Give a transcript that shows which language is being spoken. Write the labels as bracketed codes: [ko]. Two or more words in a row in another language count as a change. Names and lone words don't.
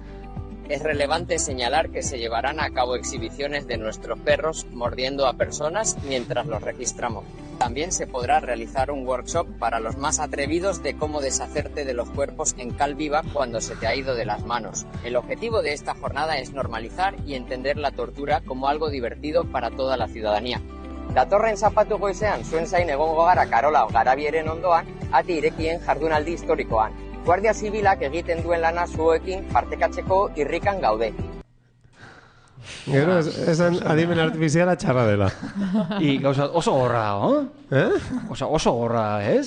[es] Es relevante señalar que se llevarán a cabo exhibiciones de nuestros perros mordiendo a personas mientras los registramos. También se podrá realizar un workshop para los más atrevidos de cómo deshacerte de los cuerpos en cal viva cuando se te ha ido de las manos. El objetivo de esta jornada es normalizar y entender la tortura como algo divertido para toda la ciudadanía. [eu] Datorren zapatu goizean, zuen zain egongo gara Karola Garabieren ondoan, ati irekien jardunaldi historikoan. Guardia Zibilak egiten duen lana zuekin partekatzeko irrikan gaude. Gero, esan adimen artifiziala txarra dela. I gauza oso gorra dago, oso gorra, ez?